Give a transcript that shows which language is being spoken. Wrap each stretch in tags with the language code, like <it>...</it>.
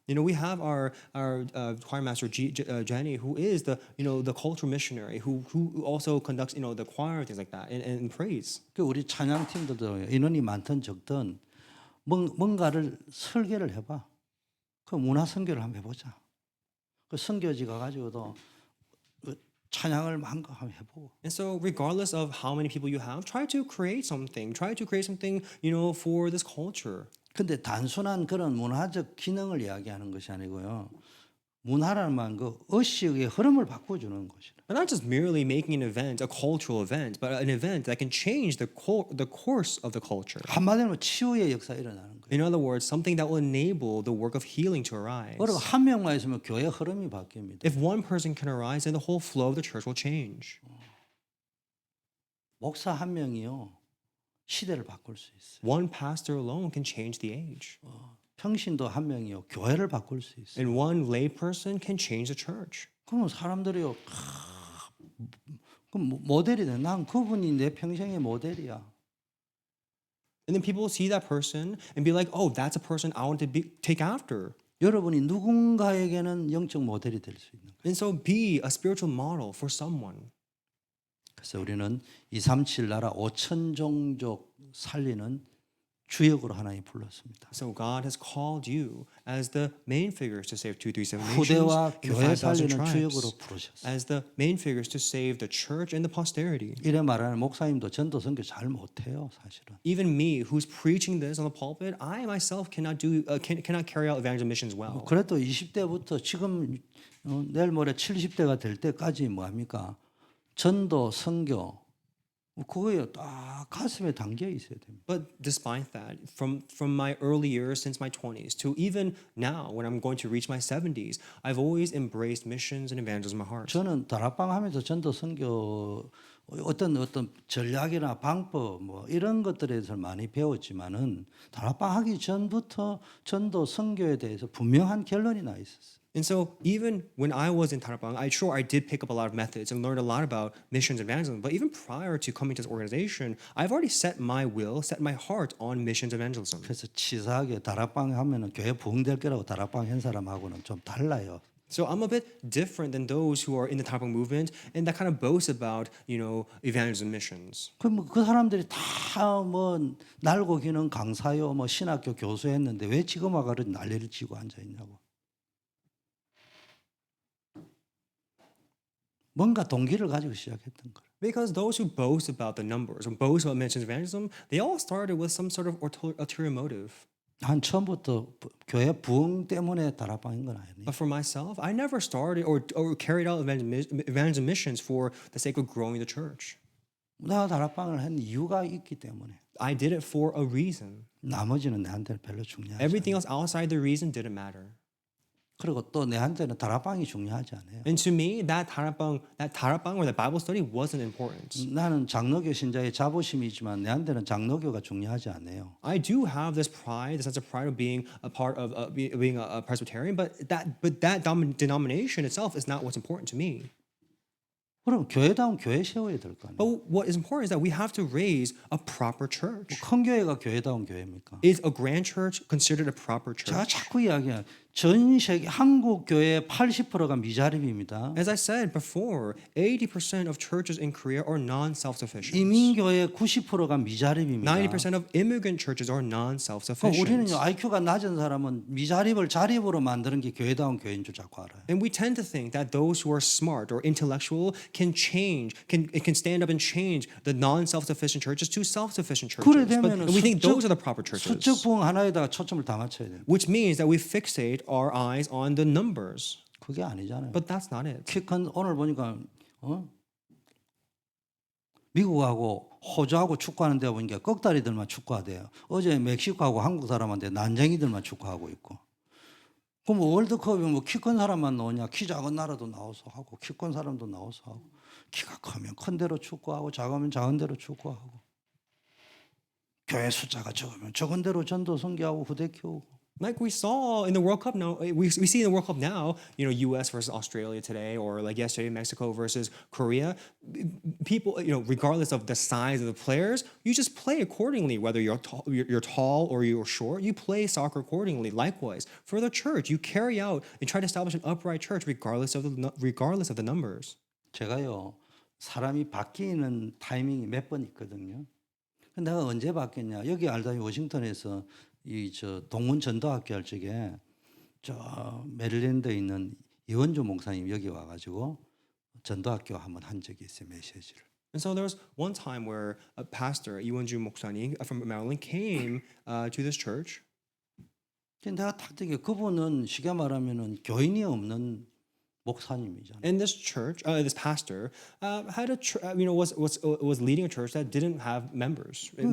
<en>We have our choir master Jenny, who is the cultural missionary, who also conducts the choir, things like that, and praise.</en> <ko>그 우리 찬양 팀들도 인원이 많든 적든 뭔가를 설계를 해봐. 그 문화 선교를 한번 해보자. 그 선교지 가가지고도 찬양을 마음껏 한번 해보고.</ko> <en>And so, regardless of how many people you have, try to create something. Try to create something, for this culture.</en> <ko>근데 단순한 그런 문화적 기능을 이야기하는 것이 아니고요. 문화라는 말 그 의식의 흐름을 바꿔주는 것이다.</ko> <en>But not just merely making an event, a cultural event, but an event that can change the course of the culture.</en> <ko>한마디로 치유의 역사 일어나는 거예요.</ko> <en>In other words, something that will enable the work of healing to arise.</en> <ko>여러분 한 명만 있으면 교회 흐름이 바뀝니다.</ko> <en>If one person can arise, then the whole flow of the church will change.</en> <ko>목사 한 명이요 시대를 바꿀 수 있어요.</ko> <en>One pastor alone can change the age.</en> <ko>평신도 한 명이요 교회를 바꿀 수 있어요.</ko> <en>And one lay person can change the church.</en> <ko>그러면 사람들이요 그럼 모델이 돼. 난 그분이 내 평생의 모델이야.</ko> <en>And then people will see that person and be like, oh, that's a person I want to take after.</en> <ko>여러분이 누군가에게는 영적 모델이 될 수 있는 거예요.</ko> <en>And so be a spiritual model for someone.</en> <ko>그래서 우리는 237 나라 5천 종족 살리는 주역으로 하나님 불렀습니다.</ko> <en>So God has called you as the main figures to save 237 nations</en> <ko>후대와</ko> <en>and the</en> <ko>교회</ko> <en>5,000</en> <ko>살리는</ko> <en>tribes.</en> <ko>주역으로 부르셨어요.</ko> <en>As the main figures to save the church and the posterity.</en> <ko>이래 말하는 목사님도 전도 선교 잘 못해요, 사실은.</ko> <en>Even me, who's preaching this on the pulpit, I myself cannot carry out evangelism missions well.</en> <ko>그래도 20대부터 지금 내일 모레 70대가 될 때까지 뭐 합니까? 전도 선교 그거에 딱 가슴에 담겨 있어야 됩니다.</ko> <en>But despite that, from my early years since my 20s to even now when I'm going to reach my 70s, I've always embraced missions and evangelism in my heart.</en> <ko>저는 다락방 하면서 전도 선교 어떤 전략이나 방법 뭐 이런 것들에 대해서 많이 배웠지만은 다락방 하기 전부터 전도 선교에 대해서 분명한 결론이 나 있었어요.</ko> <en>And so even when I was in Tarapang, I did pick up a lot of methods and learned a lot about missions and evangelism. But even prior to coming to this organization, I've already set my heart on missions evangelism.</en> <ko>그래서 치사하게 다락방 하면은 교회 부흥될 거라고 다락방 한 사람하고는 좀 달라요.</ko> <en>So I'm a bit different than those who are in the Tarapang movement and that kind of boast about, evangelism missions.</en> <ko>그럼 그 사람들이 다 뭐 날고 기는 강사요, 뭐 신학교 교수했는데 왜 지금 와가지고 난리를 치고 앉아 있냐고. 뭔가 동기를 가지고 시작했던 거예요.</ko> <en>Because those who boast about the numbers or boast about missions evangelism, they all started with some sort of ulterior motive.</en> <ko>한 처음부터 교회 부흥 때문에 다락방인 건 아니에요.</ko> <en>But for myself, I never started or carried out evangelism missions for the sake of growing the church.</en> <ko>내가 다락방을 한 이유가 있기 때문에.</ko> <en>I did it for a reason.</en> <ko>나머지는 내한테는 별로 중요하지</ko> <en>Everything</en> <ko>않아요.</ko> <en>else outside the reason didn't matter.</en> <ko>그리고 또 내한테는 다락방이 중요하지 않아요.</ko> <en>And to me, that tarapang or that Bible study wasn't important.</en> <ko>나는 장로교 신자의 자부심이 있지만 내한테는 장로교가 중요하지 않아요.</ko> <en>I do have this pride, the sense of pride of being a part of being a Presbyterian, but that denomination itself is not what's important to me.</en> <ko>그럼 교회다운 교회 세워야 될 거 아니에요.</ko> <en>But what is important is that we have to raise a proper church.</en> <ko>큰 교회가 교회다운 교회입니까?</ko> <en>Is a grand church considered a proper</en> <ko>제가</ko> <en>church?</en> <ko>자꾸 이야기해요. 전 세계 한국 교회의 80%가 미자립입니다.</ko> <en>As I said before, 80% of churches in Korea are non-self-sufficient.</en> <ko>이민교회 90%가 미자립입니다.</ko> <en>90% of immigrant churches are</en> <ko>그럼</ko> <en>non-self-sufficient.</en> <ko>우리는요 IQ가 낮은 사람은 미자립을 자립으로 만드는 게 교회다운 교회인 줄 자꾸 알아요.</ko> <en>And we tend to think that those who are smart or intellectual can stand up and change the non-self-sufficient churches to self-sufficient</en> <ko>그래</ko> <en>churches. But</en> <ko>되면은</ko> <en>we think those are the proper churches.</en> <ko>수적 부흥 하나에다가 초점을 다 맞춰야 돼요.</ko> <en>Which means that we fixate our eyes on the numbers.</en> <ko>그게 아니잖아요.</ko> <en>But that's not it.</en> <ko>키큰 오늘 보니까 미국하고 호주하고 축구하는 데 보니까 꺽다리들만 축구하대요. 어제 멕시코하고 한국 사람한테 난쟁이들만 축구하고 있고. 그럼 월드컵이 뭐 키 큰 사람만 나오냐? 키 작은 나라도 나와서 하고 키 큰 사람도 나와서 하고 키가 크면 큰 대로 축구하고 작으면 작은 대로 축구하고 교회 숫자가 적으면 적은 대로 전도 선교하고 후대 키우고.</ko> <en>Like we saw in the World Cup now, we see in the World Cup now, U.S. versus Australia today, or like yesterday, Mexico versus Korea. People, regardless of the size of the players, you just play accordingly. Whether you're tall or you're short, you play soccer accordingly. Likewise, for the church, you carry out and try to establish an upright church, regardless of the numbers.</en> <ko>제가요 사람이 바뀌는 타이밍이 몇 번 있거든요. 근데 내가 언제 바뀌었냐? 여기 알다시피 워싱턴에서 동문 전도학교 할 적에 저 메릴랜드에 있는 이원주 목사님 여기 와가지고 전도학교 한번 한 적이 있어요. 메시지를.</ko> <en>And so there was one time where a pastor, Iwonju Moksani from Maryland, came to this church.</en> <ko>근데 내가 딱 되게 그분은 쉽게 말하면은 교인이 없는 목사님이잖아요.</ko> <en>And this church, this pastor, had was leading a church that didn't have members.</en>